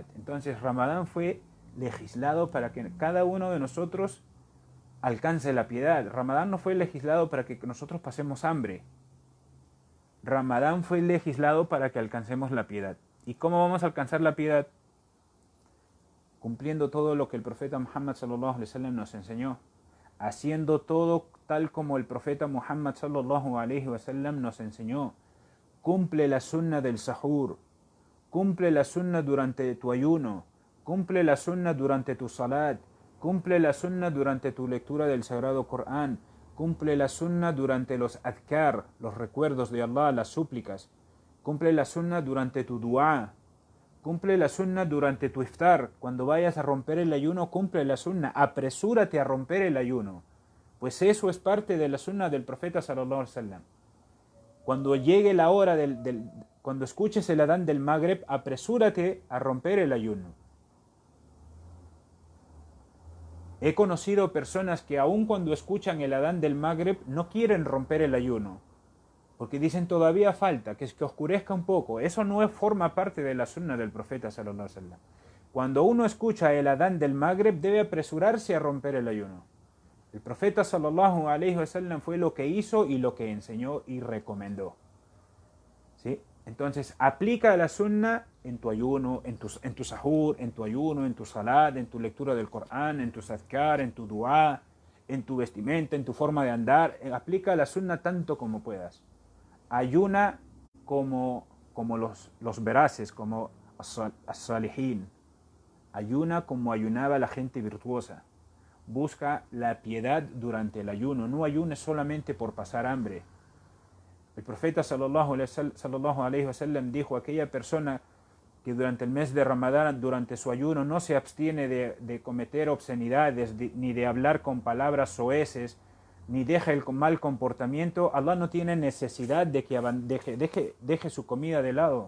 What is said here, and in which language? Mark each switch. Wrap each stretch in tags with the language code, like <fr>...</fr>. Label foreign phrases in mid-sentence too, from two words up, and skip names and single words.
<es>Entonces Ramadán fue legislado para que cada uno de nosotros alcance la piedad. Ramadán no fue legislado para que nosotros pasemos hambre. Ramadán fue legislado para que alcancemos la piedad. ¿Y cómo vamos a alcanzar la piedad? Cumpliendo todo lo que el profeta Muhammad</es> <ar>صلى الله عليه وسلم</ar> <es>nos enseñó, haciendo todo tal como el profeta Muhammad</es> <ar>صلى الله عليه وسلم</ar> <es>nos enseñó. Cumple la sunna del sahur, cumple la sunna durante tu ayuno, cumple la sunna durante tu salat, cumple la sunna durante tu lectura del Sagrado Corán, cumple la sunna durante los adhkar, los recuerdos de Allah, las súplicas, cumple la sunna durante tu dua, cumple la sunna durante tu iftar. Cuando vayas a romper el ayuno, cumple la sunna, apresúrate a romper el ayuno, pues eso es parte de la sunna del profeta</es> <ar>صلى الله عليه وسلم.</ar> <es>Cuando llegue la hora cuando escuches el adán del Magreb, apresúrate a romper el ayuno. He conocido personas que aun cuando escuchan el adán del Magreb no quieren romper el ayuno, porque dicen todavía falta, que oscurezca un poco. Eso no forma parte de la sunna del profeta</es> <ar>صلى الله عليه وسلم.</ar> <es>Cuando uno escucha el adán del Magreb debe apresurarse a romper el ayuno. El profeta</es> <ar>صلى الله عليه وسلم</ar> <es>fue lo que hizo y lo que enseñó y recomendó. ¿Sí? Entonces aplica la sunna en tu ayuno, en tu sahur, en tu ayuno, en tu salat, en tu lectura del Corán, en tu adhkar, en tu dua, en tu vestimenta, en tu forma de andar. Aplica la sunna tanto como puedas. Ayuna como los veraces, como as-salihin. Ayuna como ayunaba la gente virtuosa. Busca la piedad durante el ayuno. No ayunes solamente por pasar hambre. El profeta</es> <ar>صلى الله عليه وسلم</ar> <es>dijo: aquella persona que durante el mes de Ramadán, durante su ayuno, no se abstiene de cometer obscenidades, ni de hablar con palabras soeces, ni deja el mal comportamiento, Allah no tiene necesidad de que deje su comida de lado.</es>